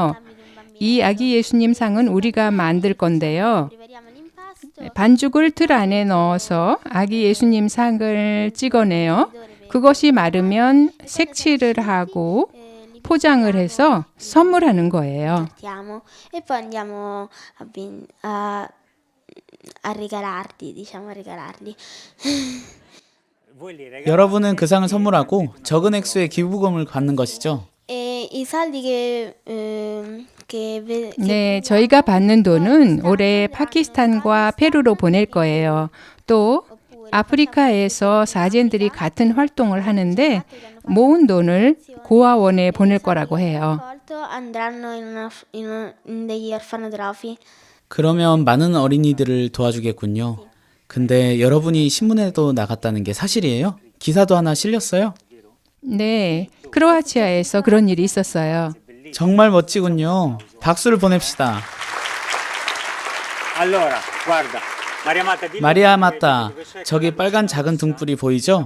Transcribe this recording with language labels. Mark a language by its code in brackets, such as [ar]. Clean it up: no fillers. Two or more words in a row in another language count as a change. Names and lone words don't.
[ko] 이 아기 예수님 상은 우리가 만들 건데요. 반죽을 틀 안에 넣어서 아기 예수님 상을 찍어내요. 그것이 마르면 색칠을 하고 포장을 해서 선물하는 거예요. [it] E poi andiamo a regalarli, diciamo a regalarli. [ko] 여러분은 그 상을 선물하고 적은 액수의 기부금을 받는 것이죠. [it] E i soldi che [ko] 네, 저희가 받는 돈은 올해 파키스탄과 페루로 보낼 거예요. 또 아프리카에서 사젠들이 같은 활동을 하는데 모은 돈을 고아원에 보낼 거라고 해요. [it] andranno in degli orfanotrofi. [ko] 그러면 많은 어린이들을 도와주겠군요. 근데 여러분이 신문에도 나갔다는 게 사실이에요? 기사도 하나 실렸어요? 네, 크로아치아에서 그런 일이 있었어요. 정말 멋지군요. 박수를 보냅시다. 마리아 마타, 저기 빨간 작은 등불이 보이죠?